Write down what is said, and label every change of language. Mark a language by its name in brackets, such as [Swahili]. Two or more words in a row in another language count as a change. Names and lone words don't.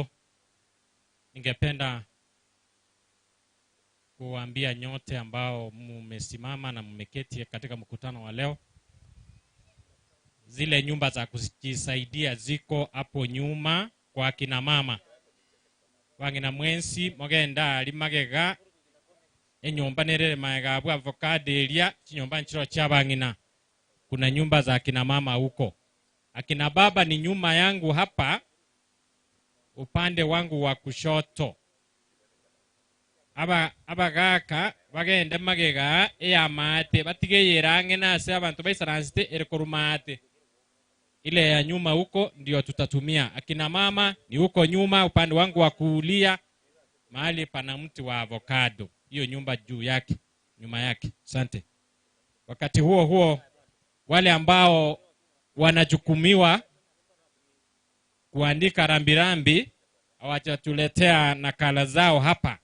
[Swahili] Ningependa kuambia nyote ambao mmesimama na mmeketi katika mkutano wa leo, zile nyumba za kujisaidia ziko hapo nyuma kwa kina mama. [Gusii] Wangina mwensi mogenda ali magega enyumba nerere maega bwa avocado elia chinyumba nchiro cha bangina. [Swahili] Kuna nyumba za kina mama huko. Akina baba ni nyuma yangu hapa upande wangu wa kushoto. [Gusii] Abagaka bagenda magega ya mate batigeyera ngena se abantu baisaransite erekorumate. [Swahili] Ile ya nyuma huko ndio tutatumia. Akina mama ni huko nyuma upande wangu wa kulia mahali pana mti wa avocado. Hiyo nyumba juu yake, nyuma yake. Asante. Wakati huo wale ambao wanajukumiwa kuandika rambirambi hawajatuletea nakala zao hapa.